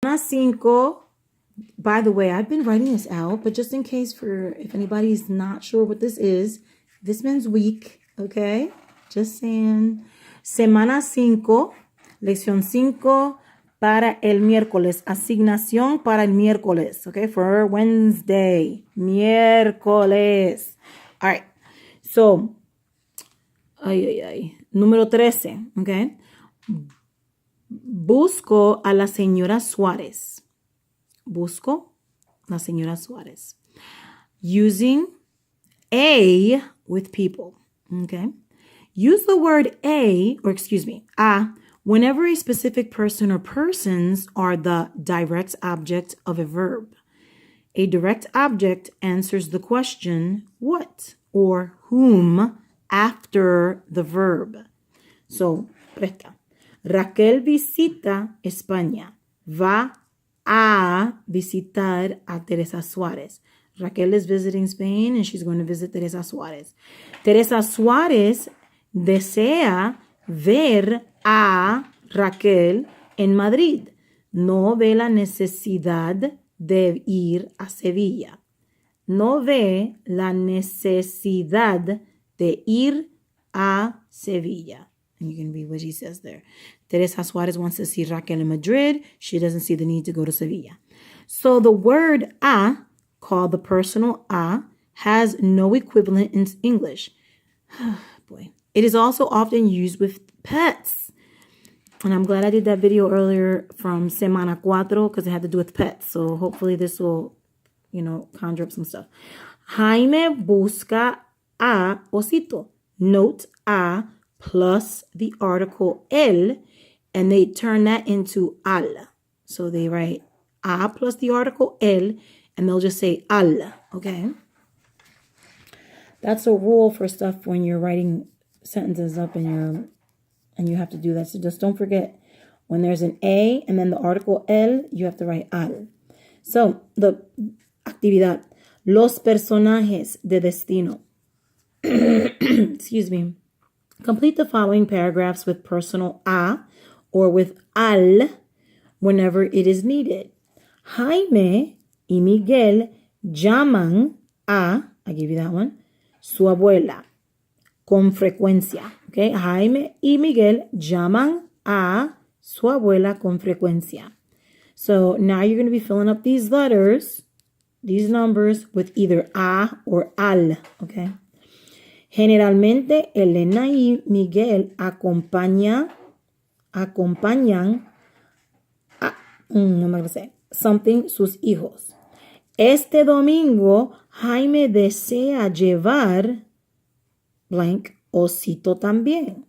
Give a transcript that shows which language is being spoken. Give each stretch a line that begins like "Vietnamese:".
English: 5, by the way, I've been writing this out, but just in case if anybody's not sure what this is, this means week, okay? Just saying.
Spanish: Semana 5, lección 5 para el miércoles. Asignación para el miércoles, okay?
English: For Wednesday. Miércoles. All right. So, número 13, okay?
Spanish: Busco a la señora Suárez. Busco la señora Suárez.
English: Using a with people, okay? Use the word a whenever a specific person or persons are the direct object of a verb. A direct object answers the question what or whom after the verb.
Spanish: So, presta. Raquel visita España. Va a visitar a Teresa Suárez.
English: Raquel is visiting Spain and she's going to visit Teresa Suárez.
Spanish: Teresa Suárez desea ver a Raquel en Madrid. No ve la necesidad de ir a Sevilla. No ve la necesidad de ir a Sevilla.
English: And you can read what she says there. Teresa Suárez wants to see Raquel in Madrid. She doesn't see the need to go to Sevilla. So the word a, called the personal a, has no equivalent in English. Boy. It is also often used with pets. And I'm glad I did that video earlier from Semana 4 because it had to do with pets. So hopefully this will, conjure up some stuff.
Spanish: Jaime busca a osito.
English: Note a plus the article el, and they turn that into al. So they write a plus the article el, and they'll just say al, okay? That's a rule for stuff when you're writing sentences up and you have to do that. So just don't forget, when there's an a and then the article el, you have to write al. So, the actividad.
Spanish: Los personajes de Destino.
English: Excuse me. Complete the following paragraphs with personal a or with al whenever it is needed.
Spanish: Jaime y Miguel llaman a,
English: I give you that one,
Spanish: su abuela, con frecuencia. Okay, Jaime y Miguel llaman a su abuela con frecuencia.
English: So now you're going to be filling up these letters, these numbers, with either a or al. Okay.
Spanish: Generalmente, Elena y Miguel acompañan a,
English: something
Spanish: sus hijos. Este domingo, Jaime desea llevar
English: blank
Spanish: osito también.